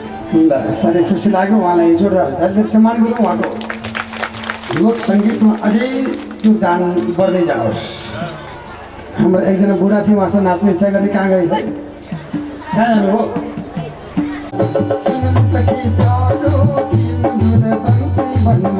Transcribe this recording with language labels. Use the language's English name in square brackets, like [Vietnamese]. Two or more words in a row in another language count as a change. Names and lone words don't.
[Nepali] ल साह्रै खुसी लाग्यो उहाँलाई जोरदार तालिम सम्मान गरौँ उहाँको लोक सङ्गीतमा अझै योगदान बढ्दै जाओस्। हाम्रो एकजना बुढा थियो उहाँसँग नाच्ने इच्छा गर्ने कहाँ गयो भाइ कहाँ जानु हो सुन सखी प्यारो की मधुर बंसी बनमा